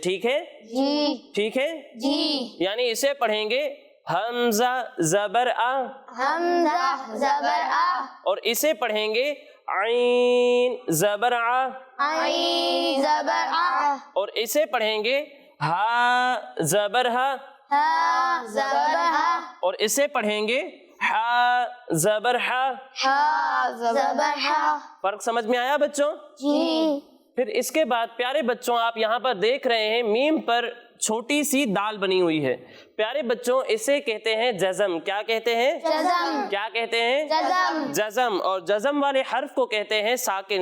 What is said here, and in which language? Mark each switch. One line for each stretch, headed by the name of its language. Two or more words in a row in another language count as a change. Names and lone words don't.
Urdu: ٹھیک ہے جی. ٹھیک ہے جی. یعنی اسے پڑھیں گے حمزہ زبر آ, حمزہ زبر آ. اور اسے پڑھیں گے عین زبر آ, عین زبر آ. اور اسے پڑھیں گے ہا زبر ہا, ہا زبر ہا. اور اسے پڑھیں گے ہا زبر ہا. ہا زبر ہا. فرق سمجھ میں آیا بچوں؟ جی. پھر اس کے بعد پیارے بچوں آپ یہاں پر دیکھ رہے ہیں میم پر چھوٹی سی دال بنی ہوئی ہے. پیارے بچوں اسے کہتے ہیں جزم. کیا کہتے ہیں؟ جزم. کیا کہتے ہیں؟ جزم. جزم. اور جزم والے حرف کو کہتے ہیں ساکن.